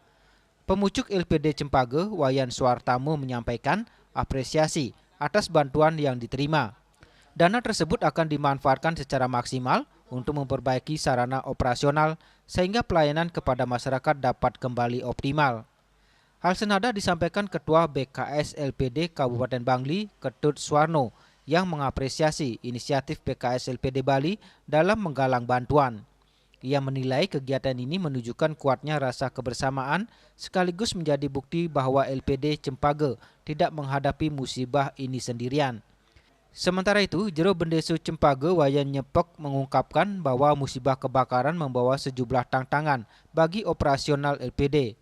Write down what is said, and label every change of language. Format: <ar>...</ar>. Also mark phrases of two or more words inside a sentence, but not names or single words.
<id>Pemucuk LPD Cempage, Wayan Suartamo, menyampaikan apresiasi atas bantuan yang diterima. Dana tersebut akan dimanfaatkan secara maksimal untuk memperbaiki sarana operasional sehingga pelayanan kepada masyarakat dapat kembali optimal. Hal senada disampaikan Ketua BKS LPD Kabupaten Bangli, Ketut Suwarno, yang mengapresiasi inisiatif BKS LPD Bali dalam menggalang bantuan. Ia menilai kegiatan ini menunjukkan kuatnya rasa kebersamaan sekaligus menjadi bukti bahwa LPD Cempage tidak menghadapi musibah ini sendirian. Sementara itu, Jero Bendesu Cempage Wayan Nyepek mengungkapkan bahwa musibah kebakaran membawa sejumlah tantangan bagi operasional LPD.</id>